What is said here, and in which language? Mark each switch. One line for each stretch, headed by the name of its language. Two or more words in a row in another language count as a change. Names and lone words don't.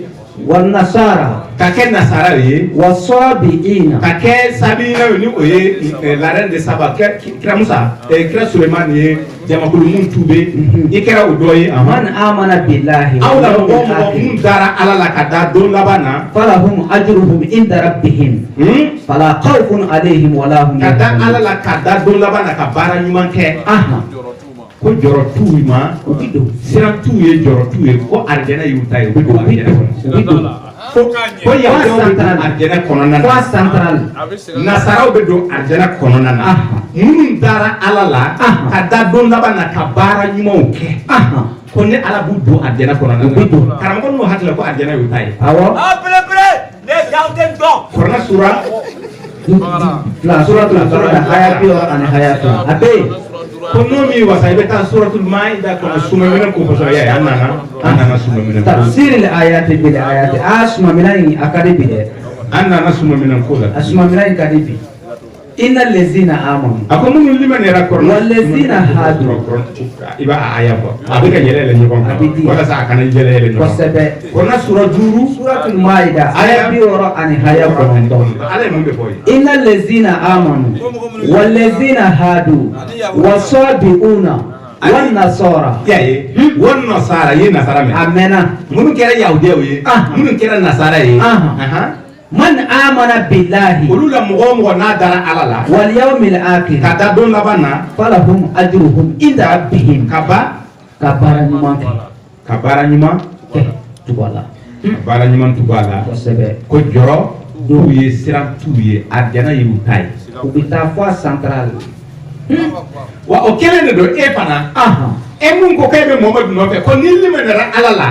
Arabic: والنصارى.
Bambara: Ka kɛ nasara ye.
Arabic: Wasabiina.
Bambara: Ka kɛ sabina ni o ye
French: la reine de Saba
Bambara: kira Musa kira Suleiman ye jamakulu mun tube i kɛra o dɔ ye.
Arabic: من آمن بالله.
Bambara: Aw la mɔgɔ mun dara Ala la ka da don laban na.
Arabic: فلهم أجرهم عند ربهم فلا خوف عليهم ولا هم
Bambara: Ka da Ala la ka da don laban na ka baara ɲuman kɛ. Ko jɔrɔ t'u ma u bi don siran t'u ye jɔrɔ t'u ye ko arijɛnɛ y'u ta ye u bi don arijɛnɛ kɔnɔ. Ko yahudiyaw bɛ don arijɛnɛ kɔnɔna na. Central. Nasaraw bɛ don arijɛnɛ kɔnɔna na. Minnu dara Ala la ka da don laban na ka baara ɲumanw kɛ. Ko ni Ala b'u don arijɛnɛ kɔnɔna na. Karamɔgɔ n'u hakili la ko arijɛnɛ y'u ta ye. Awɔ. Kuranɛ sura. Sura aya 62 a bɛ yen. Ko n'o min wasa i bɛ taa suratul Maida kɔnɔ sumaminɛ ko fɔsɔ ya an nana sumaminɛ.
Arabic: تفسير آيات بآيات
Bambara: sumaminɛ in a ka di bi dɛ. An nana sumaminɛ ko la. Sumaminɛ in ka di bi.
Arabic: إن الذين آمنوا.
Bambara: A ko minnu limaniyara kɔrɔ.
Arabic: والذين هادوا.
Bambara: I b'a aya fɔ. A bɛ ka yɛlɛ ɲɔgɔn kan. Walasa a kana yɛlɛ ɲɔgɔn kan. Kosɛbɛ. Kuranɛ sura 5. Suratul Maida aya 69. Ala ye mun de fɔ ye.
Arabic: إن الذين آمنوا والذين هادوا. والصابئون والنصارى.
Bambara: Ya ye.
Arabic: والنصارى
Bambara: ye nasara mɛn. Amena. Minnu kɛra yahudiyaw ye. Minnu kɛra nasara ye.
Arabic: من آمن بالله.
Bambara: Olu la mɔgɔ o mɔgɔ n'a dara Ala la.
Arabic: واليوم الآخر.
Bambara: Ka da don laban na.
Arabic: فلهم أجرهم عند ربهم.
Bambara: Ka baara ɲuman kɛ. Ka baara ɲuman kɛ tugu a la. Ka baara ɲuman tugu a la. Kosɛbɛ. Ko jɔrɔ t'u ye siran t'u ye arijɛnɛ y'u ta ye. U bɛ taa fɔ central. Wa o kelen de don e fana. E mun ko k'e bɛ Muhamadu nɔfɛ ko ni limaniyara Ala la.